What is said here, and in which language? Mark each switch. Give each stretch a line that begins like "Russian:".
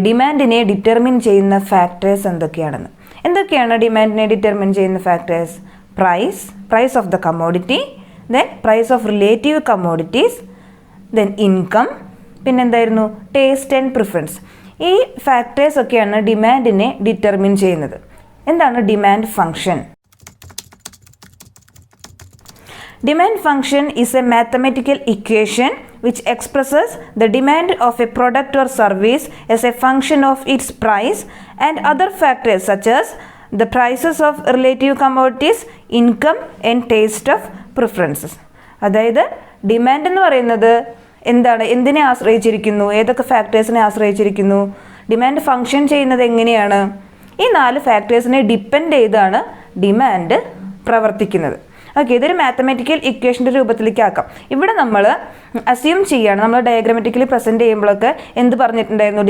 Malayalam: ഡിമാൻഡിനെ determine ചെയ്യുന്ന factors എന്തൊക്കെയാണ് ഡിമാൻഡിനെ determine ചെയ്യുന്ന factors?
English: price of the commodity, then price of relative commodities, then income,
Malayalam: പിന്നെന്തായിരുന്നു?
English: Taste and preference.
Malayalam: ഈ factors ഒക്കെയാണ് ഡിമാൻഡിനെ determine ചെയ്യുന്നത്. എന്താണ് demand function?
English: Demand function is a mathematical equation which expresses the demand of a product or service as a function of its price and other factors such as the prices of relative commodities, income and taste of preferences.
Malayalam: അതായത് demand എന്ന് പറയുന്നത് എന്താണ്? എന്തിനെ ആശ്രയിച്ചിരിക്കുന്നു? ഏതൊക്കെ ഫാക്ടേഴ്സിനെ ആശ്രയിച്ചിരിക്കുന്നു? Demand function ചെയ്യുന്നത് എങ്ങനെയാണ്? ഈ 4 ഫാക്ടേഴ്സിനെ ഡിപ്പെൻഡ് ചെയ്താണ് ഡിമാൻഡ് പ്രവർത്തിക്കുന്നത്. ഓക്കെ, ഇതൊരു മാത്തമാറ്റിക്കൽ ഇക്വേഷൻ്റെ രൂപത്തിലേക്ക് ആക്കാം. ഇവിടെ നമ്മൾ അസ്യൂം ചെയ്യാണ്, നമ്മൾ ഡയഗ്രാമാറ്റിക്കലി പ്രസൻറ്റ് ചെയ്യുമ്പോഴൊക്കെ എന്ത് പറഞ്ഞിട്ടുണ്ടായിരുന്നു?